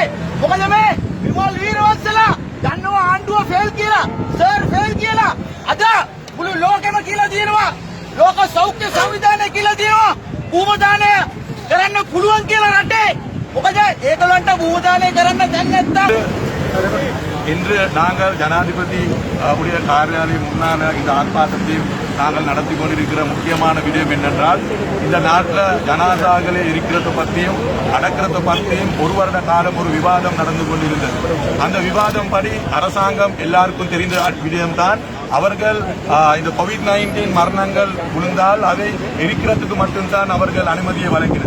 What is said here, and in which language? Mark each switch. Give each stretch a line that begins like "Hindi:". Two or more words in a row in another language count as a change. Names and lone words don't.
Sinhala: මොකද මේ විමල් වීරවංශලා දන්නවා ආණ්ඩුව ෆේල් කියලා, සර් ෆේල් කියලා. අද මුළු ලෝකෙම කියලා තියෙනවා. ලෝක සෞඛ්‍ය සංවිධානය කියලා තියෙනවා. භූමදානය කරන්න පුළුවන් කියලා රටේ. මොකද ඒගොල්ලන්ට භූමදානය කරන්න දැන් නැත්තම්
Tamil: இன்று நாங்கள் ஜனாதிபதி உடைய காரியாலயம் முன்னால இந்த ஆர்ப்பாட்டத்தையும் நாங்கள் நடத்தி கொண்டிருக்கிற முக்கியமான விடயம் என்னென்றால் இந்த நாட்டில் ஜனாதாக்களே இருக்கிறத பற்றியும் அடக்கிறத பற்றியும் ஒரு வருட காலம் ஒரு விவாதம் நடந்து கொண்டிருந்தது. அந்த விவாதம் படி அரசாங்கம் எல்லாருக்கும் தெரிந்த விடயம்தான் அவர்கள் இந்த கோவிட்-19 மரணங்கள் விழுந்தால் அதை எரிக்கிறதுக்கு மட்டும்தான் அவர்கள் அனுமதியை வழங்கினர்.